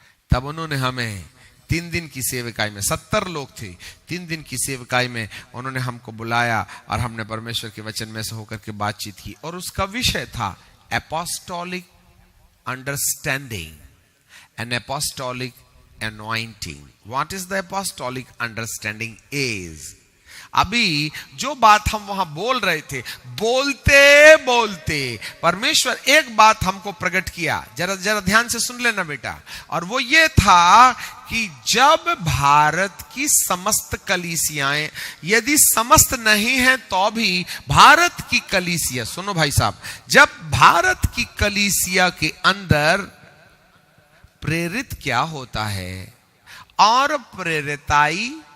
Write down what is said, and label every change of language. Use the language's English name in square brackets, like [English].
[Hindi] तब उन्होंने हमें 3 दिन की सेवकाई में, 70 लोग थे, 3 दिन की सेवकाई में उन्होंने हमको बुलाया और हमने परमेश्वर के वचन में से होकर के बातचीत की। और उसका विषय था [English] Apostolic understanding and apostolic anointing. What is the apostolic understanding is? [Hindi] अभी जो बात हम वहां बोल रहे थे, बोलते बोलते परमेश्वर एक बात हमको प्रकट किया। जरा ध्यान से सुन लेना बेटा। और वो ये था कि जब भारत की समस्त कलीसियाएं, यदि समस्त नहीं है तो भी भारत की कलीसिया, सुनो भाई साहब, जब भारत की कलीसिया के अंदर प्रेरित क्या होता है और प्रेरिताई